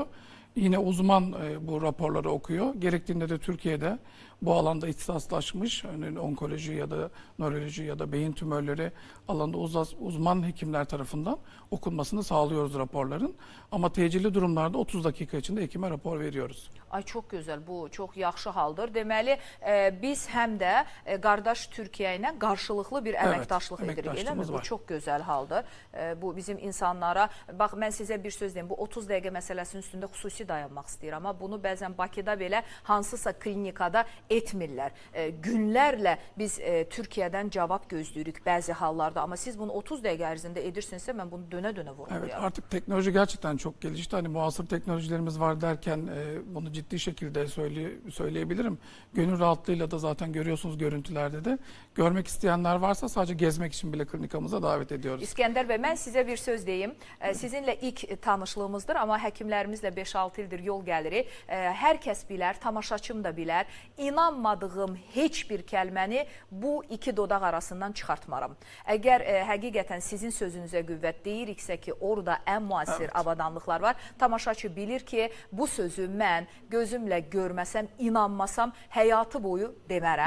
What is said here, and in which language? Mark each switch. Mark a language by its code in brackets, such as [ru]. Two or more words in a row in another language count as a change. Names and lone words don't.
[tr] Yine uzman bu raporları okuyor. Gerektiğinde de Türkiye'de bu alanda ihtisaslaşmış, yani onkoloji ya da nöroloji ya da beyin tümörleri alanında uzman hekimler tarafından okunmasını sağlıyoruz raporların. Ama tecilli durumlarda 30 dakika içinde hekime rapor veriyoruz. [az] Ay, çox gözəl, bu çox yaxşı haldır. Deməli, biz həm də qardaş Türkiyə ilə qarşılıqlı bir əməkdaşlıq edirik, elə mi? Bu çox gözəl haldır. Bu bizim insanlara, bax mən sizə bir söz deyim, bu 30 dəqiqə məsələsinin üstündə xüsusi dayanmaq istəyir. Amma bunu bəzən Bakıda belə hansısa klinikada etmirlər. Günlərlə biz Türkiyədən cavab gözləyirik bəzi hallarda. Ama siz bunu 30 dəqiqə ərzində edirsinizsə, mən bunu dönə-dönə vurmalıyam. [tr] Evet, artık teknoloji gerçekten çok gelişti. Hani muasır teknolojilerimiz var derken bunu ciddi şekilde söyleyebilirim. Gönül rahatlığıyla da zaten görüyorsunuz görüntülerde de. Görmek isteyenler varsa sadece gezmek için bile klinikamıza davet ediyoruz. [az] İskəndər Bey, mən sizə bir söz deyim. Sizinlə ilk tanışlığımızdır, amma həkimlərimizlə 5-6 ildir yol gəlirik. Hər kəs bilər, tamaşaçım da bilər. İnanmadığım heç bir kəlməni bu iki dodaq arasından çıxartmaram. Əgər həqiqətən sizin sözünüzə qüvvət deyiriksə ki, orada ən müasir avadanlıqlar var, tamaşaçı bilir ki, bu sözü mən gözümlə görməsəm, inanmasam, həyatı boyu demərəm.